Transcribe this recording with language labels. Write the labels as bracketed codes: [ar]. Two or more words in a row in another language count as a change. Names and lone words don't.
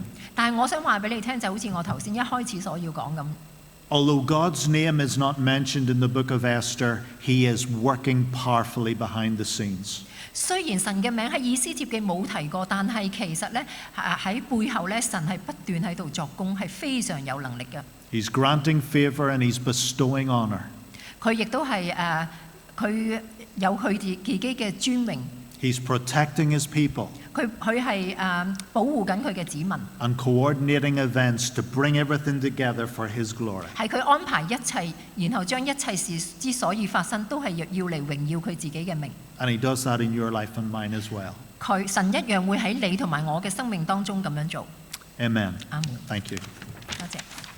[yue] 但係我想話俾你聽，就好似我頭先一開始所要講咁。 [en] Although God's name is not mentioned in the book of Esther, He is working powerfully behind the scenes. [yue] 雖然神嘅名喺以斯帖記冇提過，但係其實咧喺背後咧，神係不斷喺度作工，係非常有能力嘅。 [en] He's granting favor and He's bestowing honor. [yue] 佢亦都係佢有佢自己嘅尊榮。 [en] He's protecting his people [yue] 佢係保護緊佢嘅子民， [en] and coordinating events to bring everything together for his glory. [yue] 係佢安排一切，然後將一切事之所以發生，都係要嚟榮耀佢自己嘅名。 [en] And he does that in your life and mine as well. [yue] 神一樣會喺你同埋我嘅生命當中咁樣做。 [en] Amen. [yue] 阿門。 [en] Thank you. [yue] 多謝。